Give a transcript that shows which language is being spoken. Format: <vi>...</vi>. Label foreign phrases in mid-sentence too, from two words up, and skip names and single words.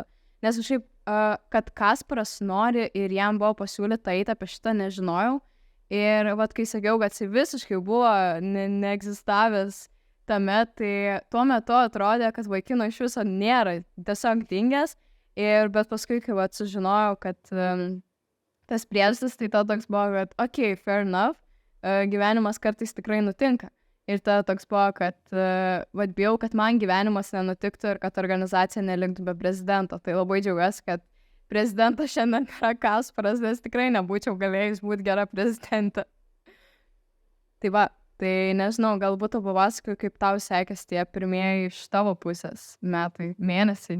<lt>Nes kažkaip, kad Kasparas nori ir jam buvo pasiūlyta eiti apie šitą, nežinojau. Ir vat, kai sakiau, kad jis visiškai buvo neegzistavęs tame, tai tuo metu atrodė, kad vaikino iš viso nėra, tiesiog dingęs. Bet paskui, kai vat, sužinojau, kad tas priežastis, tai to toks buvo, kad ok,</lt> <en>fair enough,</en> <lt>gyvenimas kartais tikrai nutinka. Ir tada toks buvo, kad bijau, kad man gyvenimas nenutiktų ir kad organizacija neliktų be prezidento. Tai labai džiaugiuosi, kad prezidentas šiandien yra Kasparas, nes tikrai nebūčiau galėjus būti gera prezidentė. Tai va, tai nežinau, galbūt tu papasakoju, kaip tau sekėsi tie pirmieji iš tavo pusės metai, mėnesiai.</lt>